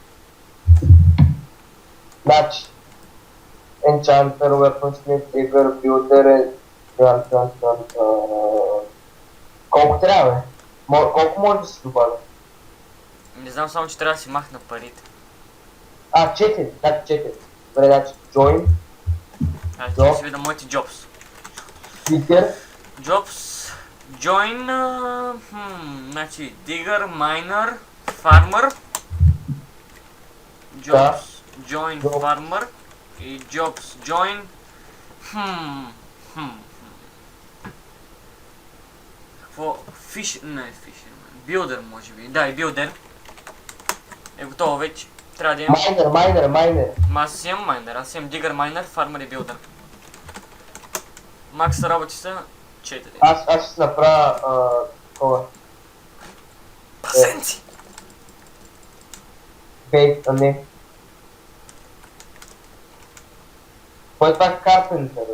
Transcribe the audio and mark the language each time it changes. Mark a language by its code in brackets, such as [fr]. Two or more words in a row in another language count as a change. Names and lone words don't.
[bg] Значи. [en] Enchanter, Weaponsmith, Digger, Builder, [bg] колко трябва, бе? Колко може да се добавя? Не знам, само че трябва да си махна парите. 4, значи 4. Добре, значи Join, Аз ще си видя моите jobs. Speaker, [en] Jobs, join, значи digger, miner, farmer, jobs, join, farmer и jobs, join, [bg] какво, не fisherman, builder може би, да и builder, е готово вече, трябва да имам, Miner. аз имам miner, аз имам [en] digger, miner, farmer [bg] и builder. Макс работи са 4. Аз ще си направя, такова, Пасенци! бейт, а не. Кой е това Carpenter, бе?